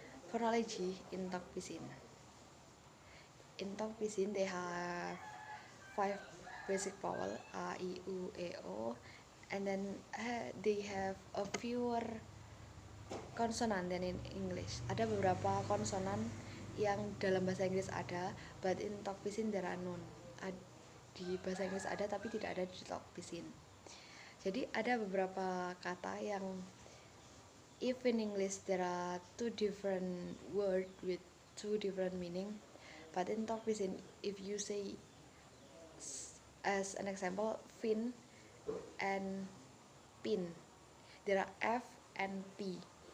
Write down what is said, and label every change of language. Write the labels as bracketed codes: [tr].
[en] Phonology in Tok Pisin. In Tok Pisin, they have 5 basic vowel, a, i, u, e, o, and then they have a fewer consonant than in English. [id] Ada beberapa konsonan yang dalam bahasa Inggris ada, [en] but in Tok Pisin there are none. [id] Di bahasa Inggris ada tapi tidak ada di Tok Pisin. Jadi ada beberapa kata yang [en] if in English there are two different word with two different meaning, but in Tok Pisin if you say as an example fin and pin, there are F and P.